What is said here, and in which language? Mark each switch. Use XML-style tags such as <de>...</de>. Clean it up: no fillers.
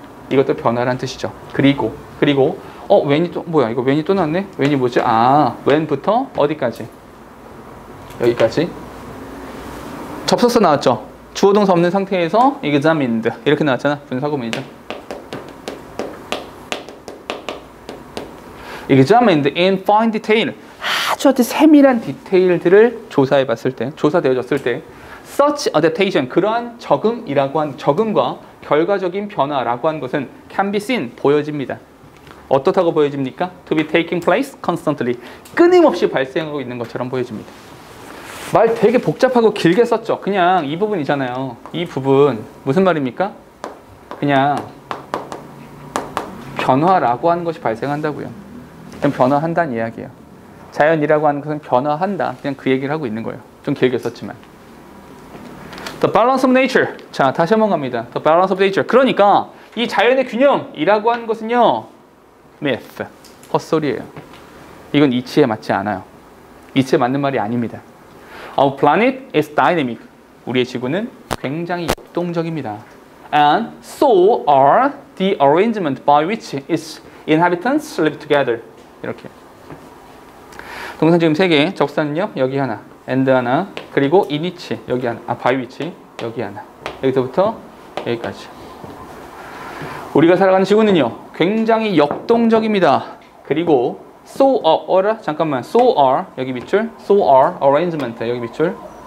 <ko>이것도 변화라는 뜻이죠. 그리고 when이 또 뭐야? 이거 when이 또 나왔네? when이 뭐지? when부터 어디까지? 여기까지. 접속사 나왔죠? 주어 동사 없는 상태에서 examined 이렇게 나왔잖아. 분사구문이죠.</ko> <en>examined in fine detail.</en> <ko>아주 세밀한 디테일들을 조사해봤을 때, 조사되어졌을 때,</ko> <en>such adaptation,</en> <ko>그러한 적응과 결과적인 변화라고 한 것은 can be seen, 보여집니다. 어떻다고 보여집니까?</ko> <en>To be taking place constantly,</en> <ko>끊임없이 발생하고 있는 것처럼 보여집니다. 말 되게 복잡하고 길게 썼죠. 그냥 이 부분이잖아요. 이 부분 무슨 말입니까? 그냥 변화라고 하는 것이 발생한다고요. 그냥 변화한다는 이야기예요. 자연이라고 하는 것은 변화한다. 그냥 그 얘기를 하고 있는 거예요. 좀 길게 썼지만.</ko> <en>The balance of nature.</en> <ko>자, 다시 한번 갑니다. The balance of nature. 그러니까 이 자연의 균형이라고 하는 것은요, myth, 헛소리예요. 이건 이치에 맞지 않아요. 이치에 맞는 말이 아닙니다.</ko> <en>Our planet is dynamic.</en> <ko>우리의 지구는 굉장히 역동적입니다.</ko> <en>And so are the arrangement by which its inhabitants live together.</en> <ko>이렇게. 동사 지금 3개, 적사는요, 여기 하나, and 하나, 그리고 in which, 여기 하나, by which, 여기 하나. 여기서부터 여기까지. 우리가 살아가는 지구는요, 굉장히 역동적입니다. 그리고 so are, 여기 밑줄, so are, arrangement, 여기 밑줄.</ko>